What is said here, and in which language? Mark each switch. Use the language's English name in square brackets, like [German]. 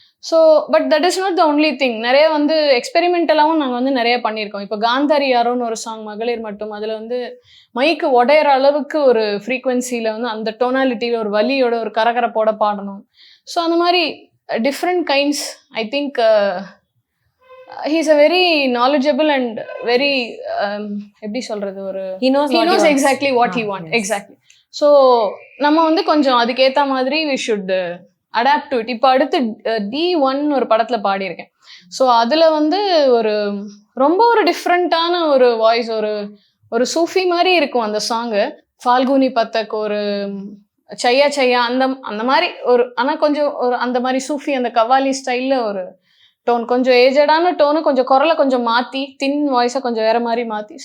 [English] So but that is not the only thing. [Tamil] நிறைய வந்து எக்ஸ்பெரிமெண்டலாகவும் நாங்கள் வந்து நிறைய பண்ணியிருக்கோம். இப்போ காந்தாரி யாரோன்னு ஒரு சாங், மகளிர் மட்டும், அதில் வந்து மைக்கு உடையிற அளவுக்கு ஒரு ஃப்ரீக்வன்சியில் வந்து அந்த டோனாலிட்டியில் ஒரு வலியோட ஒரு கரகரப்போட பாடணும். ஸோ அந்த மாதிரி different kinds. [English] I think he's a very knowledgeable and very [Tamil] எப்படி சொல்றது ஒரு [English] he knows exactly what he wants. Yes. Exactly. So [Tamil] நம்ம வந்து கொஞ்சம் அதுக்கேற்ற மாதிரி [English] we should adapt to it. [Tamil] இப்போ அடுத்து D1 ஒரு படத்துல பாடியிருக்கேன். ஸோ அதில் வந்து ஒரு ரொம்ப ஒரு டிஃப்ரெண்ட்டான ஒரு வாய்ஸ், ஒரு சூஃபி மாதிரி இருக்கும் அந்த சாங்கு. ஃபால்குனி பத்தக், ஒரு சையா சையா அந்த மாதிரி ஒரு, ஆனால் கொஞ்சம் ஒரு அந்த மாதிரி சூஃபி அந்த கவாலி ஸ்டைலில் ஒரு டோன், கொஞ்சம் ஏஜடான டோனு, கொஞ்சம் குரலை கொஞ்சம் மாற்றி, தின் வாய்ஸை கொஞ்சம் வேற மாதிரி மாற்றி.